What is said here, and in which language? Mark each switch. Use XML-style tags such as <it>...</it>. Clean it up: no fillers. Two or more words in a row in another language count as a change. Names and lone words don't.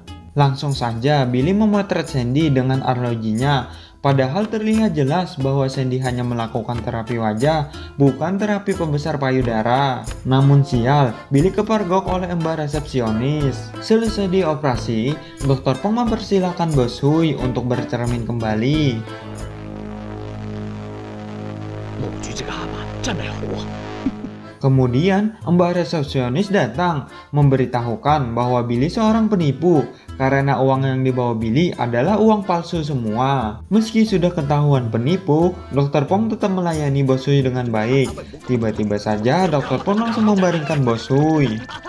<id>Langsung saja Billy memotret Sandy dengan arlojinya, padahal terlihat jelas bahwa Sandy hanya melakukan terapi wajah, bukan terapi pembesar payudara. Namun sial, Billy kepergok oleh mbak resepsionis. Selesai dioperasi, Dokter Pong mempersilahkan Bos Hui untuk bercermin kembali.</id> <yue>無主席嘅下巴真係好啊！</yue> <id>Kemudian, mbak resepsionis datang memberitahukan bahwa Billy seorang penipu karena uang yang dibawa Billy adalah uang palsu semua. Meski sudah ketahuan penipu, Dokter Pong tetap melayani Bos Hui dengan baik. Tiba-tiba saja Dokter Pong langsung membaringkan Bos Hui.</id>